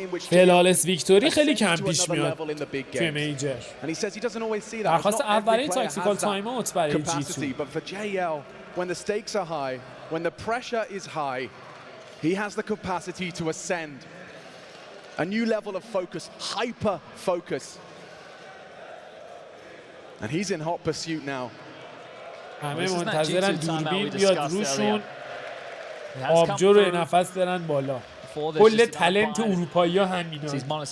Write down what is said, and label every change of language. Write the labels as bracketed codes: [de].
[fa] فلالس ویکتوری خیلی کم پیش میاد توی میجر. درخواست اولین تاکتیکال تایم اوت برای G2. [en] When the stakes are high, when the pressure is high, he has the capacity to ascend. A new level of focus, hyper focus. And he's in hot pursuit now. [fa] همه منتظرن دوربین بیاد روشون آبجو رو نفس برن بالا. کل تالنت اروپایی ها همینان.